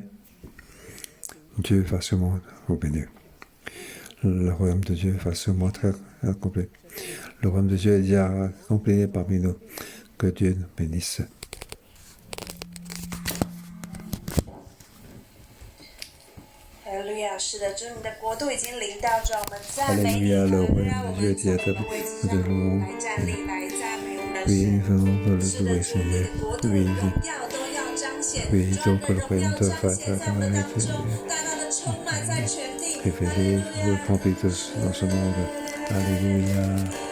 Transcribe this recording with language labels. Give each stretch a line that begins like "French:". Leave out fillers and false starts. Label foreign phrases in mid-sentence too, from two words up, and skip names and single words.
French: Dieu va sûrement vous bénir. Le royaume de Dieu va sûrement être accompli. Le royaume de Dieu est déjà accompli parmi nous. Que Dieu nous bénisse. Alléluia，
Chinese: 是的，主你的国度已经临到，主我们赞美你，
French: Alléluia, le royaume
Chinese: 让我
French: de Dieu
Chinese: 们
French: est
Chinese: 从
French: établi.
Chinese: 位置
French: Nous
Chinese: 上
French: devons
Chinese: 来站立，来赞美我们的
French: oui,
Chinese: 神。
French: nous venons de
Chinese: 是
French: le
Chinese: 的，
French: louer,
Chinese: 主你
French: Seigneur.
Chinese: 的国度的
French: Oui,
Chinese: 荣耀都要彰显，
French: oui,
Chinese: 主你
French: donc
Chinese: 的
French: le
Chinese: 荣
French: royaume
Chinese: 耀
French: de
Chinese: 彰显在我们当中，大大的充满在全地。
French: révélé, rempli dans ce monde. Alléluia.